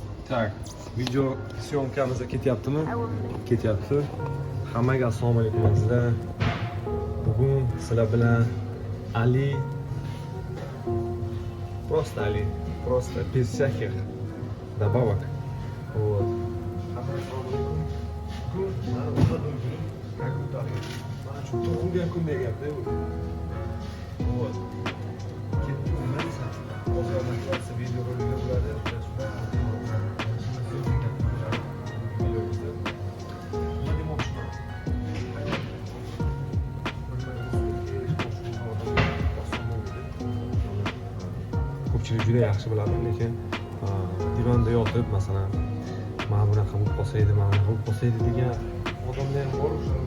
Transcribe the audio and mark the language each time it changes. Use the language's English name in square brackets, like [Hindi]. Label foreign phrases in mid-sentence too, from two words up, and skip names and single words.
[Uzbek] Tak, video syomkamizga ketyaptimi? Ketyapti. Hammaga assalomu alaykum azizlar. Bugun sizlar bilan Ali, [Russian] просто Ali, просто без всяких добавок. Вот. [Uzbek] Assalomu alaykum. Bugun mana o'zimning kunim, как utadi. Mana shu tug'ilgan kundagi gapda bu. Вот. Ketdim nima desam? Hozir motivatsiya video roligida bo'ladi. Ko'pchilik juda yaxshi biladi, lekin divanda yotib, masalan, mana bunaqa bo'lib qolsa edi, mana bunaqa bo'lib qolsa edi degan odamlar ham bor.